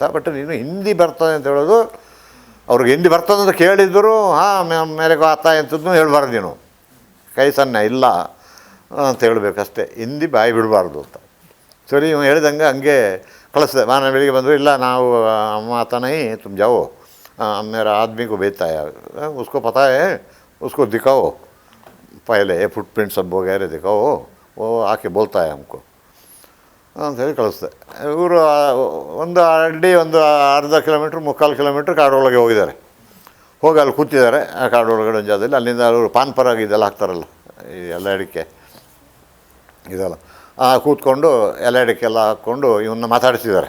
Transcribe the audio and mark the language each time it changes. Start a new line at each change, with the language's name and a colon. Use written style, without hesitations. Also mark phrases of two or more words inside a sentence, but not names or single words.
Kannada: ಬಟ್ ನೀನು ಹಿಂದಿ ಬರ್ತದೆ ಅಂತ ಹೇಳೋದು, ಅವ್ರಿಗೆ ಹಿಂದಿ ಬರ್ತದೆ ಅಂತ ಕೇಳಿದ್ರು ಮೇರೆಗೂ ಆತ ಎಂಥದ್ದು ಹೇಳ್ಬಾರ್ದು, ನೀನು ಕೈ ಸಣ್ಣ ಇಲ್ಲ ಅಂತ ಹೇಳಬೇಕಷ್ಟೇ, ಹಿಂದಿ ಬಾಯಿ ಬಿಡಬಾರ್ದು ಅಂತ. ಸರಿ, ಇವ ಹೇಳ್ದಂಗೆ ಹಂಗೆ ಕಳಿಸ್ದೆ. ನಾನು ಬೆಳಿಗ್ಗೆ ಬಂದರು, ಇಲ್ಲ ನಾವು ಅಮ್ಮ
Hindi: आता नहीं तुम जाओ, मेरा आदमी को भेजता है, उसको पता है, उसको दिखाओ पहले फुटप्रिंट सब वगैरह दिखाओ, वो आके बोलता है हमको
Kannada: ಅಂಥೇಳಿ ಕಳಿಸ್ದೆ. ಇವರು ಒಂದು ಅರ್ಧ ಕಿಲೋಮೀಟ್ರ್ 3/4 ಕಿಲೋಮೀಟ್ರ್ ಕಾಡೊಳಗೆ ಹೋಗಿದ್ದಾರೆ. ಹೋಗಿ ಅಲ್ಲಿ ಕೂತಿದ್ದಾರೆ ಆ ಕಾಡೊಳಗಡೆ ಒಂದು ಜಾಗದಲ್ಲಿ. ಅಲ್ಲಿಂದ ಅವರು ಪಾನ್ ಪರಾಗ ಇದೆಲ್ಲ ಹಾಕ್ತಾರಲ್ಲ, ಈ ಎಲೆ ಅಡಿಕೆ ಇದೆಲ್ಲ ಕೂತ್ಕೊಂಡು ಎಲೆ ಅಡಿಕೆ ಎಲ್ಲ ಹಾಕ್ಕೊಂಡು ಇವನ್ನ ಮಾತಾಡಿಸಿದ್ದಾರೆ.